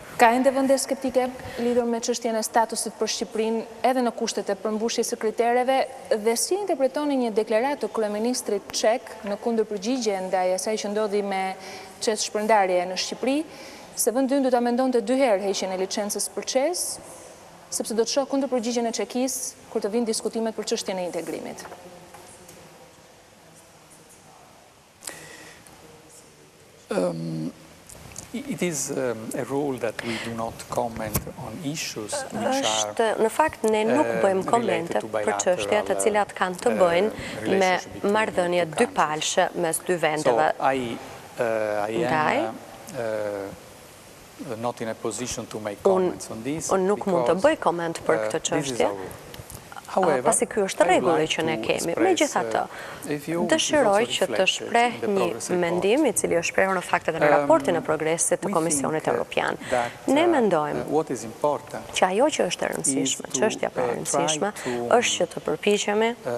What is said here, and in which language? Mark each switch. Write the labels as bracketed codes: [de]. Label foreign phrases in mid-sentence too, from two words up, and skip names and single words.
[sq] Ka ende vende skeptike lidhur me çështjen e statusit për Shqipërinë edhe në kushtet e përmbushjes së kritereve dhe si interpretoni një deklaratë të kryeministrit çek në kundërpërgjigje ndaj asaj që ndodhi me çes shpërndarje në Shqipëri, se vendi ynë do ta mendonte 2 herë heqjen e licencës për çes, sepse do të shoh kundërpërgjigjen e Çekisë kur të vinë diskutimet për çështjen e integrimit. [en] It is a rule that we do not comment on issues which are [sq] në fakt ne nuk bëjmë komente për çështje të cilat kanë të bëjnë me marrëdhënie dypalshe mes dy vendeve. [en] Not in a position to make comments on this. [sq] Unë nuk mund të bëj koment për këtë çështje. Pasi ky është rregulli që ne kemi. Megjithatë, dëshiroj që të shpreh një mendim i cili është shprehur në fakt edhe në raportin e progresit të Komisionit Evropian. Ne mendojmë që ajo që është e rëndësishme, çështja e rëndësishme, është që të përpiqemi